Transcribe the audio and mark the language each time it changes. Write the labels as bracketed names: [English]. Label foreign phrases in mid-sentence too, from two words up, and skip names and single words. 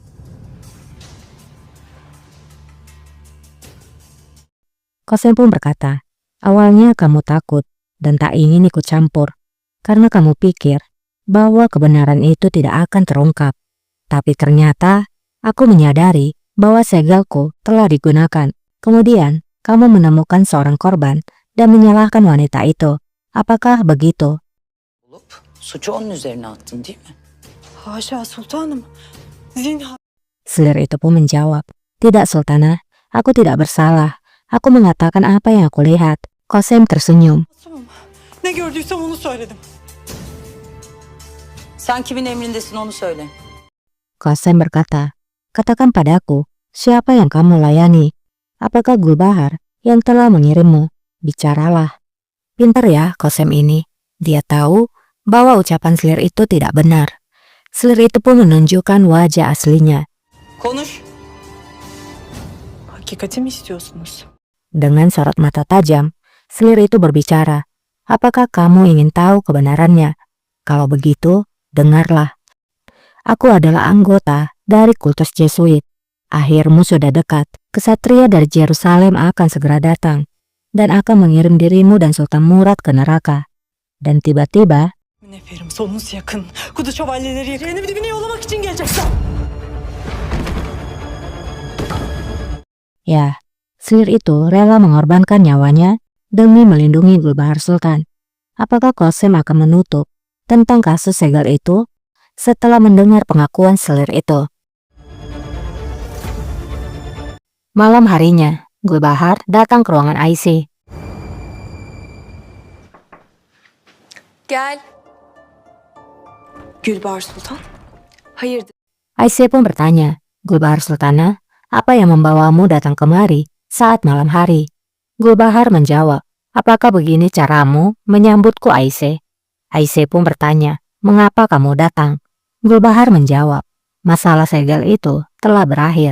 [Indonesian] Kosem pun berkata, "Awalnya kamu takut dan tak ingin ikut campur, karena kamu pikir bahwa kebenaran itu tidak akan terungkap. Tapi ternyata aku menyadari bahwa segelku telah digunakan. Kemudian kamu menemukan seorang korban dan menyalahkan wanita itu. Apakah begitu?" [Turkish] Suçu onun üzerine attın değil mi? Haşa sultanım. Zinhar. [Indonesian] Selir itu pun menjawab, "Tidak, Sultanah. Aku tidak bersalah. Aku mengatakan apa yang aku lihat." Kosem tersenyum. [Turkish] Ne gördüysem onu söyledim. Sen kimin emrindesin onu söyle. [Indonesian] Kosem berkata, "Katakan padaku, siapa yang kamu layani? Apakah Gulbahar yang telah mengirimmu? Bicaralah." Pintar ya Kosem ini. Dia tahu bahwa ucapan Selir itu tidak benar. Selir itu pun menunjukkan wajah aslinya. [Turkish] Konuş. Hakikati mi istiyorsunuz? [Indonesian] Dengan sorot mata tajam, Selir itu berbicara, "Apakah kamu ingin tahu kebenarannya? Kalau begitu, dengarlah." Aku adalah anggota dari kultus Jesuit. Akhirmu sudah dekat. Kesatria dari Yerusalem akan segera datang dan akan mengirim dirimu dan Sultan Murad ke neraka. Dan tiba-tiba, [Turkish] Neferim sonunuz yakın. Kuduz şövalyeleri cehennemin dibine yollamak için gelecekler. [Indonesian] ya, sihir itu rela mengorbankan nyawanya demi melindungi Gulbahar Sultan. Apakah Qasim akan menutup tentang kasus segel itu setelah mendengar pengakuan selir itu? Malam harinya, Gulbahar datang ke ruangan Aisyah. [Turkish] Gel. Gülbahar Sultan. Hayırdır? [Indonesian] Aisyah pun bertanya, Gulbahar Sultana, apa yang membawamu datang kemari saat malam hari? Gulbahar menjawab, apakah begini caramu menyambutku Aisyah? Aisyah pun bertanya, mengapa kamu datang? Gulbahar menjawab, masalah segel itu telah berakhir.